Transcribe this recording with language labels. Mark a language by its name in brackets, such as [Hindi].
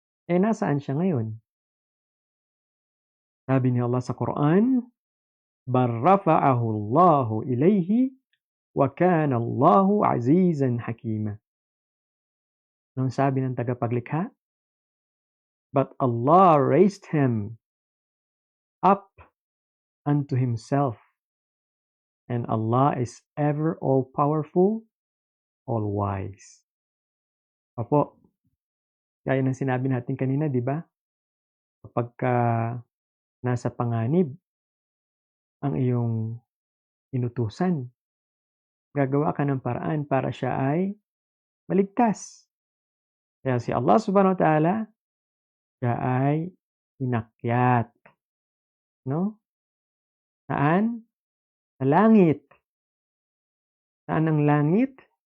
[Filipino] Nasaan siya ngayon? Sabi ni Allah sa Quran, [Arabic] "Bal rafa'ahu Allahu ilayhi wa kana Allahu azizan hakima." [Filipino] Anong sabi ng tagapaglikha? [English] But Allah raised him up unto himself, and Allah is ever all-powerful, all-wise. [Filipino] Opo, gaya ng sinabi natin kanina, di ba? Kapagka nasa panganib ang iyong inutusan, gagawa ka ng paraan para siya ay maligtas. Kaya si Allah subhanahu wa ta'ala, siya ay inakyat. No? Saan? Sa langit. Saan ang langit?